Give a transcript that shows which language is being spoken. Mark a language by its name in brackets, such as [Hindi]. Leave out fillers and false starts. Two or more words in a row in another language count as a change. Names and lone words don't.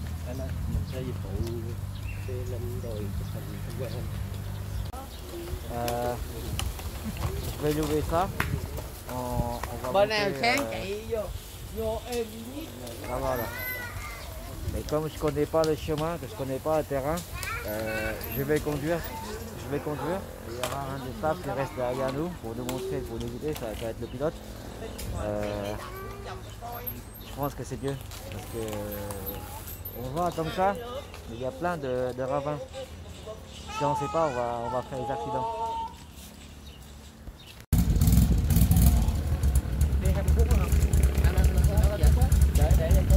[Vietnamese] Mình sẽ dịch vụ xe lên đồi chụp hình tham quan. [French] Je vais louer ça. On va [Vietnamese] Bên nào [French] monter, [Vietnamese] sáng chạy vô êm. [French] Ah, voilà. Et comme je connais pas le chemin, que je connais pas le terrain, je vais conduire. Et il y aura un des staff qui reste derrière nous pour nous montrer, pour nous guider, ça va être le pilote. Je pense que c'est mieux parce que on va comme ça, mais il y a plein de ravins. Si on ne sait pas, on va faire des accidents. [Vietnamese] Đi 20 phút không? Để